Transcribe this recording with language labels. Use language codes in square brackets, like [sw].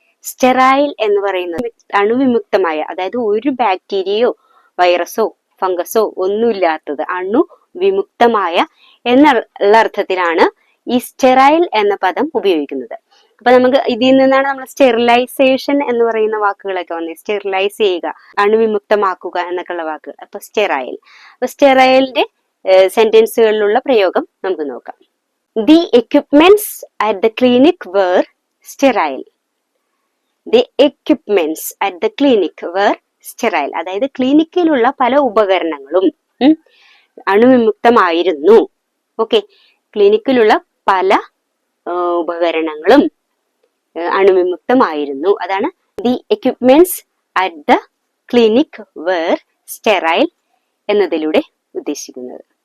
[ml] Sterile എന്ന് പറയുന്നത് അണുവിമുക്തമായ, അതായത് ഒരു ബാക്ടീരിയയോ വൈറസോ ഫംഗസോ ഒന്നുമില്ലാത്തത്, അണുവിമുക്തമായ എന്നുള്ള അർത്ഥത്തിലാണ് ഈ സ്റ്റെറൈൽ എന്ന പദം ഉപയോഗിക്കുന്നത്. അപ്പൊ നമുക്ക് ഇതിൽ നിന്നാണ് നമ്മൾ സ്റ്റെറിലൈസേഷൻ എന്ന് പറയുന്ന വാക്കുകളൊക്കെ വന്നത്. സ്റ്റെറിലൈസ് ചെയ്യുക, അണുവിമുക്തമാക്കുക എന്നൊക്കെയുള്ള വാക്കുകൾ. അപ്പൊ സ്റ്റെറൈൽ. അപ്പൊ സ്റ്റെറൈലിന്റെ സെന്റൻസുകളിലുള്ള പ്രയോഗം നമുക്ക് നോക്കാം. [en] The equipments at the clinic were sterile. The equipments at the clinic were sterile. [ml] അതായത് ക്ലിനിക്കിലുള്ള പല ഉപകരണങ്ങളും അണുവിമുക്തമായിരുന്നു. ഓക്കെ, ക്ലിനിക്കിലുള്ള പല ഉപകരണങ്ങളും അണുവിമുക്തമായിരുന്നു. അതാണ് [en] the equipments at the clinic were sterile [ml] എന്നതിലൂടെ ഉദ്ദേശിക്കുന്നത്.